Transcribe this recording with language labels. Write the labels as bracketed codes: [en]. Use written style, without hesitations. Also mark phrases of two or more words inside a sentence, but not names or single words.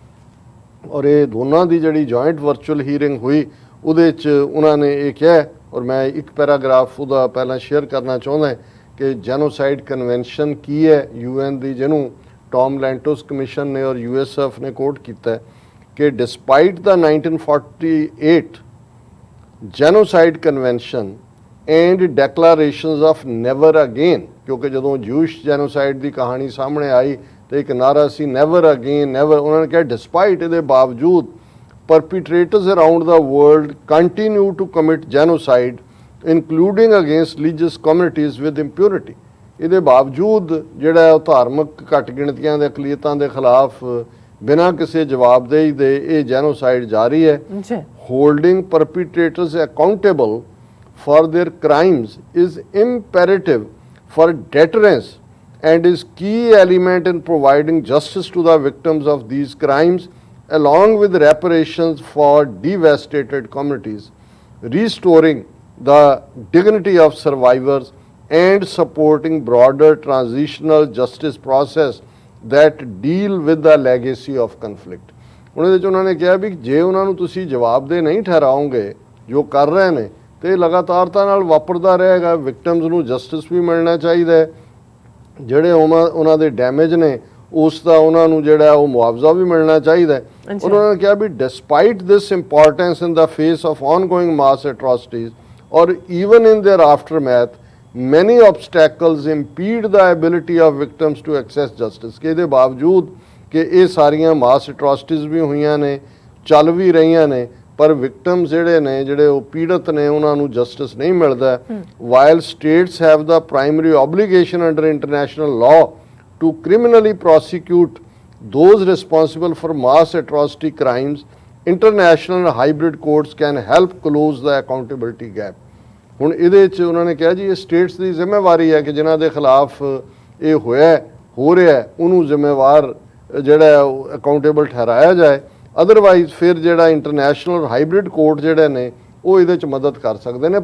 [pa] ਔਰ ਇਹ ਦੋਨਾਂ ਦੀ ਜਿਹੜੀ [en] joint virtual hearing [pa] ਹੋਈ ਉਹਦੇ 'ਚ ਉਹਨਾਂ ਨੇ ਇਹ ਕਿਹਾ, ਔਰ ਮੈਂ ਇੱਕ ਪੈਰਾਗ੍ਰਾਫ ਉਹਦਾ ਪਹਿਲਾਂ ਸ਼ੇਅਰ ਕਰਨਾ ਚਾਹੁੰਦਾ ਕਿ [en] genocide convention [pa] ਕੀ ਹੈ UN ਦੀ, ਜਿਹਨੂੰ ਟੌਮ ਲੈਂਟੋਸ ਕਮਿਸ਼ਨ ਨੇ ਔਰ USCIRF ਨੇ ਕੋਟ ਕੀਤਾ ਕਿ [en] despite the [pa] 1948 [en] genocide convention and declarations of never again, [pa] ਕਿਉਂਕਿ ਜਦੋਂ [en] Jewish genocide [pa] ਦੀ ਕਹਾਣੀ ਸਾਹਮਣੇ ਆਈ ਤੇ ਇੱਕ ਨਾਰਾ ਸੀ [en] never again never, [pa] ਉਹਨਾਂ ਨੇ ਕਿਹਾ ਡਿਸਪਾਈਟ ਇਹਦੇ ਬਾਵਜੂਦ [en] perpetrators around the world continue to commit genocide including against religious communities with impunity। [pa] ਇਹਦੇ ਬਾਵਜੂਦ ਜਿਹੜਾ ਧਾਰਮਿਕ ਘੱਟ ਗਿਣਤੀਆਂ ਦੇ ਅਕਲੀਅਤਾਂ ਦੇ ਖਿਲਾਫ ਬਿਨਾਂ ਕਿਸੇ ਜਵਾਬਦੇਹੀ ਦੇ ਇਹ ਜੈਨੋਸਾਈਡ ਜਾਰੀ ਹੈ। [en] ਹੋਲਡਿੰਗ perpetrators accountable for their crimes is imperative for deterrence and is key element in providing justice to the victims of these crimes along with reparations for devastated communities, restoring the dignity of survivors and supporting broader transitional justice process that deal with the legacy of conflict। [pa] ਹੁਣ ਇਹਦੇ 'ਚ ਉਹਨਾਂ ਨੇ ਕਿਹਾ ਵੀ ਜੇ ਉਹਨਾਂ ਨੂੰ ਤੁਸੀਂ ਜਵਾਬਦੇਹ ਨਹੀਂ ਠਹਿਰਾਓਗੇ ਜੋ ਕਰ ਰਹੇ ਨੇ ਤੇ ਲਗਾਤਾਰਤਾ ਨਾਲ ਵਾਪਰਦਾ ਰਹੇਗਾ। ਵਿਕਟਮਸ ਨੂੰ ਜਸਟਿਸ ਵੀ ਮਿਲਣਾ ਚਾਹੀਦਾ ਹੈ, ਜਿਹੜੇ ਉਹਨਾਂ ਦੇ ਡੈਮੇਜ ਨੇ ਉਸ ਦਾ ਉਹਨਾਂ ਨੂੰ ਜਿਹੜਾ ਉਹ ਮੁਆਵਜ਼ਾ ਵੀ ਮਿਲਣਾ ਚਾਹੀਦਾ ਹੈ। ਉਹਨਾਂ ਨੇ ਕਿਹਾ ਵੀ [en] despite this importance in the face of ongoing mass atrocities or even in their aftermath many obstacles impede the ability of victims to access justice। [pa] ਕਿ ਇਹਦੇ ਬਾਵਜੂਦ ਕਿ ਇਹ ਸਾਰੀਆਂ [en] mass atrocities [pa] ਵੀ ਹੋਈਆਂ ਨੇ, ਚੱਲ ਵੀ ਰਹੀਆਂ ਨੇ, ਪਰ ਵਿਕਟਮਸ ਜਿਹੜੇ ਉਹ ਪੀੜਤ ਨੇ ਉਹਨਾਂ ਨੂੰ ਜਸਟਿਸ ਨਹੀਂ ਮਿਲਦਾ। [en] while states have the primary obligation under international law to criminally prosecute those responsible for mass atrocity crimes, international and hybrid courts can help close the accountability gap। [pa] ਹੁਣ ਇਹਦੇ 'ਚ ਉਹਨਾਂ ਨੇ ਕਿਹਾ ਜੀ ਇਹ ਸਟੇਟਸ ਦੀ ਜ਼ਿੰਮੇਵਾਰੀ ਹੈ ਕਿ ਜਿਨ੍ਹਾਂ ਦੇ ਖਿਲਾਫ ਇਹ ਹੋ ਰਿਹਾ ਉਹਨੂੰ ਜ਼ਿੰਮੇਵਾਰ ਜਿਹੜਾ ਅਕਾਊਂਟੇਬਲ ਠਹਿਰਾਇਆ ਜਾਏ। ਅਦਰਵਾਈਜ਼ ਫਿਰ ਜਿਹੜਾ [en] international hybrid court [pa] ਜਿਹੜੇ ਨੇ ਉਹ ਇਹਦੇ 'ਚ ਮਦਦ ਕਰ ਸਕਦੇ ਨੇ।